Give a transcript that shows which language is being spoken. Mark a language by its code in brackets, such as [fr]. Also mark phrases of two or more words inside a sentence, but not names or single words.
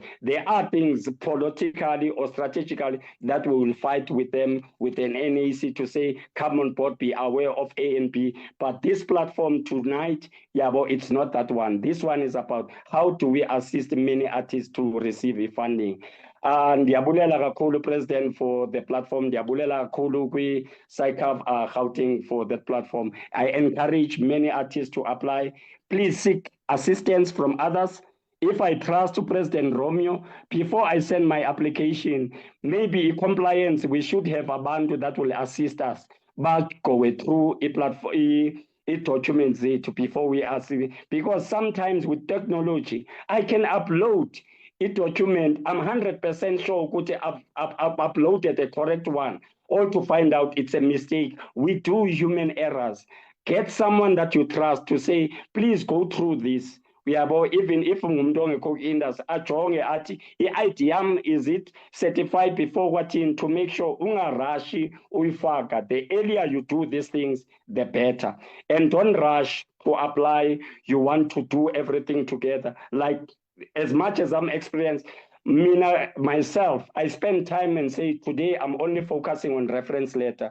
[en] There are things politically or strategically that we will fight with them, with an NAC to say, come on board, be aware of A and B. But this platform tonight, it's not that one. This one is about how do we assist many artists to receive funding. [xh] Ndiyabulela kakhulu President [en] for the platform. [xh] Ndiyabulela kakhulu kwi-SAACYF Gauteng [en] for that platform. I encourage many artists to apply. Please seek assistance from others. If I trust President Romeo, before I send my application, maybe compliance, we should have a band that will assist us. But go through a platform. Documents it before we ask, because sometimes with technology, I can upload a document. I'm 100% sure I've uploaded the correct one, or to find out it's a mistake. We do human errors. Get someone that you trust to say, please go through this. Even if industry [xh] ajonge athi i-ID yam [en] is it certified before watching, to make sure [xh] ungarashi uyifaka. [en] The earlier you do these things, the better. And don't rush to apply. You want to do everything together. Like, as much as I'm experienced, myself, I spend time and say, today I'm only focusing on reference letter.